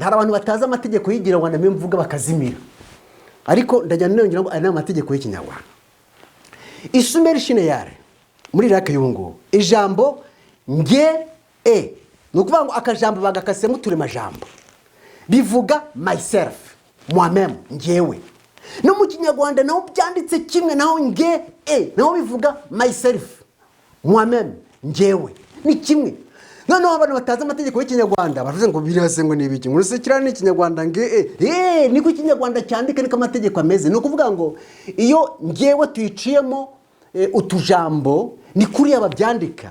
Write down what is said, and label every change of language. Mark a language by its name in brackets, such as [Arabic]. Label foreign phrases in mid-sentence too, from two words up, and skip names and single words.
[Kinyarwanda] Hari abantu bataza amategeko y'ikinyarwanda mwe mvuga bakazimira, ariko ndajya nongera ngo ari amategeko y'ikinyarwanda. Isumeri Ishine yari muri Iraq y'ubu ngubu, ijambo nge ni ukuvuga ngo akajambo bagakasemo uturemajambo bivuga myself, [French] moi-même, [Kinyarwanda] ngewe. No mu Kinyarwanda naho byanditse kimwe, naho nge naho bivuga myself, [French] moi-même, [Kinyarwanda] ngewe, ni kimwe. Noneho abantu bataza amategeko y'ikinyarwanda baravuze ngo birase ngo nibiki, ngo sekirana n'ikinyarwanda nge niko ikinyarwanda cyandika, niko amategeko ameze. No kuvuga ngo iyo ngewe tuyiciyemo utujambo ni kuri ababyandika.